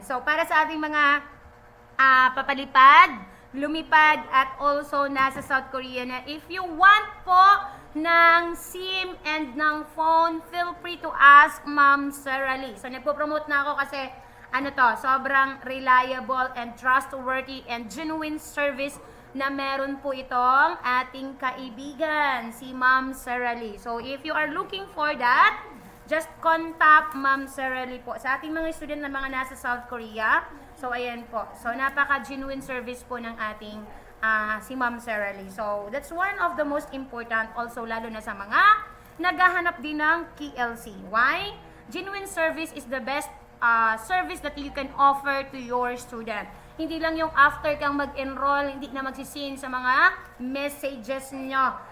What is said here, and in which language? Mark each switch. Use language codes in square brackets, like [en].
[tl] So, para sa ating mga papalipad, lumipad, at also nasa South Korea na, [en] if you want [tl] po ng SIM and ng phone, [en] feel free to ask [tl] Ma'am Sarah Lee. So, nagpo-promote na ako kasi sobrang [en] reliable and trustworthy and genuine service [tl] na meron po itong ating kaibigan, si Ma'am Sarah Lee. [en] So, if you are looking for that, just contact Ma'am Sarah Lee po. [tl] Sa ating mga student na mga nasa South Korea, so ayan po. So, napaka-genuine service po ng ating si Ma'am Sarah Lee. [en] So, that's one of the most important also [tl] lalo na sa mga naghahanap din ng KLC. [en] Why? Genuine service is the best service that you can offer to your student. [tl] Hindi lang yung after kang mag-enroll, hindi na magsisin sa mga messages nyo.